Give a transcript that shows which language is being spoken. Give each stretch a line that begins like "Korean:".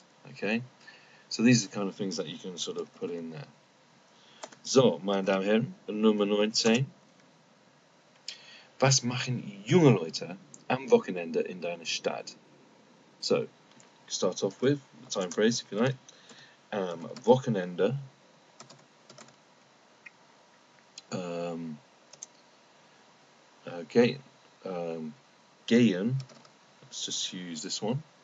English: Okay, so these are the kind of things that you can sort of put in there.
German: So, meine Damen und Herren, Nummer 19. Was machen junge Leute am Wochenende in deiner Stadt?
English: So, start off with the time phrase, if you like.
German: Wochenende.
English: Okay. Gehen. Let's just use this one.